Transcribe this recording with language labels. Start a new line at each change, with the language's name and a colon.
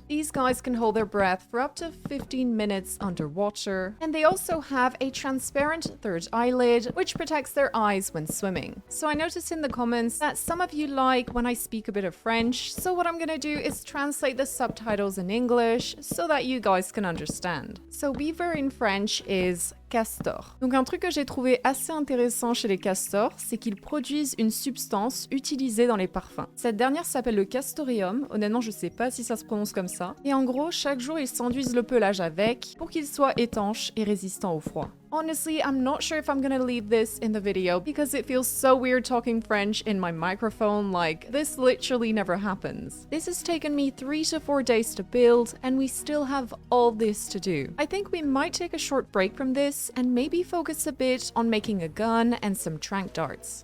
English: These guys can hold their breath for up to 15 minutes underwater, and they also have a transparent third eyelid, which protects their eyes when swimming. So I noticed in the comments that some of you like when I speak a bit of French, so what I'm gonna do is translate the subtitles in English so that you guys can understand. So beaver in French is castor.
French: Donc un truc que j'ai trouvé assez intéressant chez les castors, c'est qu'ils produisent une substance utilisée dans les parfums. Cette dernière s'appelle le castoreum, honnêtement je sais pas si ça se prononce comme ça, et en gros chaque jour ils s'enduisent le pelage avec pour qu'il soit étanche et résistant au froid.
English: Honestly, I'm not sure if I'm gonna leave this in the video because it feels so weird talking French in my microphone, like this literally never happens. This has taken me 3 to 4 days to build and we still have all this to do. I think we might take a short break from this and maybe focus a bit on making a gun and some trank darts.